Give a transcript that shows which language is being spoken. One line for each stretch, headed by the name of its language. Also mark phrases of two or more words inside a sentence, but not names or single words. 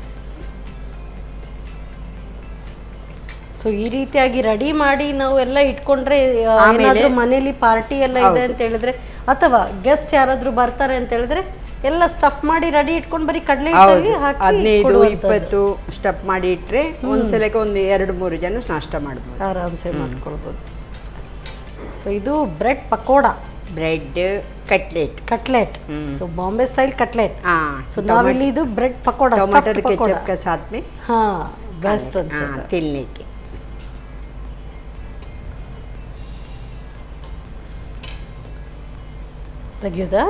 Kannada: ಸೊ ಈ ರೀತಿಯಾಗಿ ರೆಡಿ ಮಾಡಿ ನಾವು ಎಲ್ಲ ಇಟ್ಕೊಂಡ್ರೆ ಏನಾದ್ರೂ ಮನೇಲಿ ಪಾರ್ಟಿ ಎಲ್ಲ ಇದೆ ಅಂತ ಹೇಳಿದ್ರೆ, ಅಥವಾ ಗೆಸ್ಟ್ ಯಾರಾದ್ರೂ ಬರ್ತಾರೆ ಅಂತ ಹೇಳಿದ್ರೆ ಎಲ್ಲ ಸ್ಟಫ್ ಮಾಡಿ ರೆಡಿ ಇಟ್ಕೊಂಡು ಬರೀ ಕಡಲೆ ಹಿಟ್ಟಾಗಿ ಹಾಕಿ 15-20 ಸ್ಟಫ್ ಮಾಡಿ ಇಟ್ರೆ ಒಂದ್ಸಲಕ್ಕೆ ಒಂದು 2-3 ಜನ ನಾಷ್ಟ ಮಾಡ್ಬೋದು, ಆರಾಮ್ಸೆ ಮಾಡ್ಕೊಳ್ಬೋದು. ಸೊ ಇದು ಬ್ರೆಡ್ ಪಕೋಡ,
English: bread cutlet. so Bombay style cutlet.
Kannada: ಸೊ ನಾವಿಲ್ಲಿ ಇದು ಬ್ರೆಡ್ ಪಕೋಡ,
Hindi: टमाटर केचप के साथ में
Kannada: ಬೆಸ್ಟ್ ಅನ್ಸುತ್ತೆ ತಿನ್ಲಿಕ್ಕೆ. ತೆಗಿಯೋದಾ?